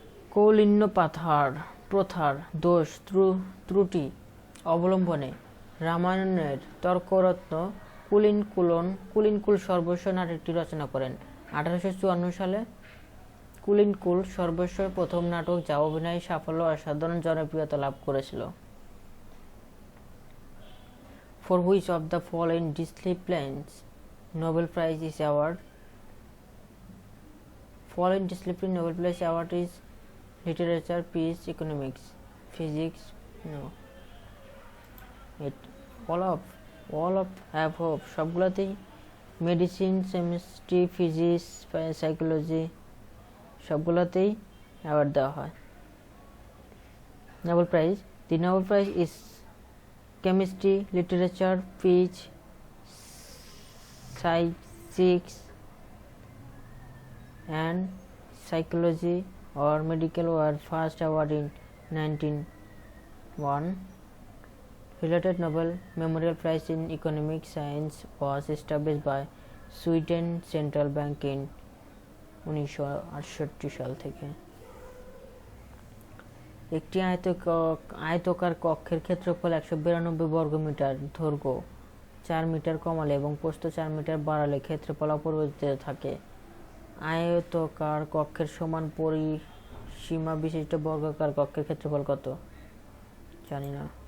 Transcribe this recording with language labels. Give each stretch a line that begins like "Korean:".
Bangla: কৌলিন্য প্রথার দোষ ত্রুটি অবলম্বনে রামায়ণের তর্করত্ন কুলিনকুল সর্বস্ব নাটকটি রচনা করেন 1854 সালে। কুলিনকুল সর্বস্ব প্রথম নাটক যা অভিনয় সাফল্য অসাধারণ জনপ্রিয়তা লাভ করেছিল।
English: For which of the following disciplines Nobel Prize is awarded? Following discipline Nobel Prize award is literature, peace, economics, physics. No. All of above
Bangla: সবগুলোতেই মেডিসিন, কেমিস্ট্রি, ফিজিক্স, সাইকোলজি সবগুলোতেই অ্যাওয়ার্ড দেওয়া হয়।
English: Nobel Prize. The Nobel Prize is chemistry, literature, peace, physics and psychology or medical were first awarded in 1901. Related Nobel Memorial Prize in Economic Science was established by Sweden Central Bank in 1968
Bangla: সাল থেকে। একটি আয়তকার কক্ষের ক্ষেত্রফল 192 বর্গমিটার, দৈর্ঘ্য 4 metre কমালে এবং প্রস্থ 4 মিটার বাড়ালে ক্ষেত্রফল অপরিবর্তিত থাকে। আয়তকার কক্ষের সমান পরিসীমা বিশিষ্ট বর্গাকার কক্ষের ক্ষেত্রফল কত? জানি না।